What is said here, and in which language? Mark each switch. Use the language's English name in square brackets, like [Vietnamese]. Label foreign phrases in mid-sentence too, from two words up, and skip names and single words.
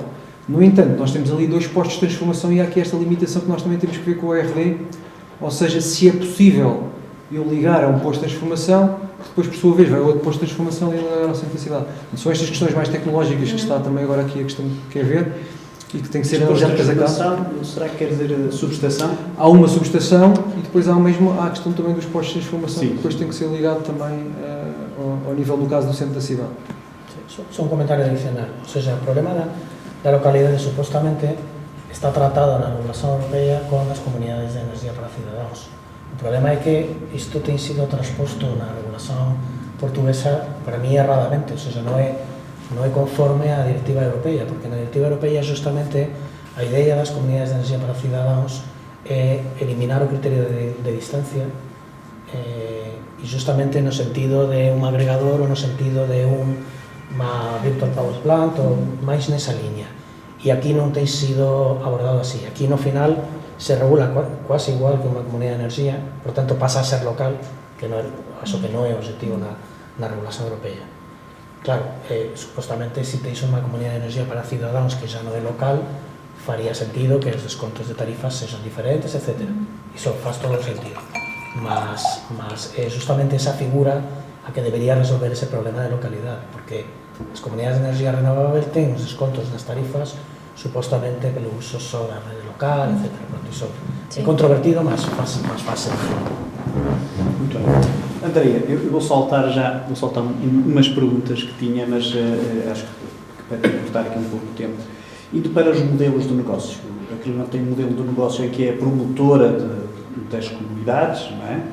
[Portuguese] No entanto, nós temos ali dois postos de transformação e há aqui esta limitação que nós também temos que ver com o RD, ou seja, se é possível eu ligar a um posto de transformação, que depois, por sua vez, vai a outro posto de transformação e ligar ao centro da cidade. São estas questões mais tecnológicas que está também agora aqui a questão que quer ver e que tem que ser analisadas a casa. Será que quer dizer subestação? Há uma subestação e depois há a questão também dos postos de transformação, Sim. que depois tem que ser ligado também ao nível, no caso, do centro da cidade. [Galician] Só un comentario adicional. [Spanish] O sea, [Galician] o problema da localidade supostamente está tratado na regulación europea con as comunidades de energía para cidadãos. O problema é que isto ten sido transposto na regulación portuguesa, para mí, erradamente. [Spanish] O sea, [Galician] non é conforme á directiva europea, porque na directiva europea justamente a idea das comunidades de energía para cidadãos é eliminar o criterio de distancia e justamente no sentido de un agregador ou no sentido de unha [English] virtual power plant [Galician] ou máis nesa liña. y aquí non ten sido abordado así. Aquí no final se regula quase igual que unha comunidade de enerxía, por tanto pasa a ser local, que non é, eso que non é o objetivo na regulación europea. Claro, supostamente se teis unha comunidade de enerxía para cidadáns que xa non é local, faría sentido que os descontos de tarifas sexan diferentes, etc. Iso faz todo o sentido. Mas é justamente esa figura a que debería resolver ese problema de localidade, porque as comunidades de enerxía renovável ten os descontos nas tarifas supostamente pelo uso só da rede local, etc. Pronto, iso é controvertido, mas faz sentido. [Portuguese] Muito bem. Andrea, eu vou soltar umas perguntas que tinha, mas acho que para cortar aqui um pouco o tempo. Indo para os modelos de negócio. Aqui não tem um modelo de negócio em que é promotora das comunidades, não é?